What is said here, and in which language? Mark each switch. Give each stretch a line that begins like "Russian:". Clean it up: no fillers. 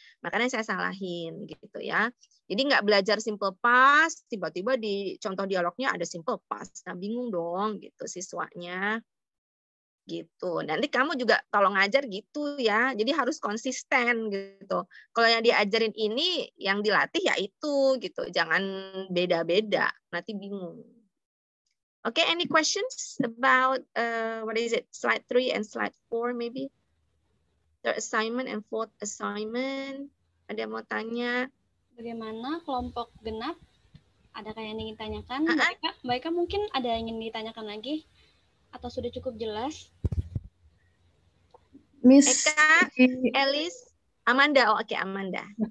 Indonesian: Makanya saya salahin gitu ya. Jadi nggak belajar simple past, tiba-tiba di contoh dialognya ada simple past. Nah, bingung dong gitu siswanya. Gitu. Nanti kamu juga kalau ngajar gitu ya. Jadi harus konsisten gitu. Kalau yang diajarin ini, yang dilatih ya itu gitu. Jangan beda-beda, nanti bingung.
English: Okay, any questions about what is it? Slide 3 and slide 4 maybe? Third assignment and fourth assignment.
Indonesian: Ada yang mau tanya? Bagaimana kelompok genap? Adakah yang ingin tanyakan? Mbak Eka mungkin ada yang ingin ditanyakan lagi? Atau sudah cukup jelas?
English: Miss
Indonesian: Eka, Elis, Amanda. Oh, oke, Amanda.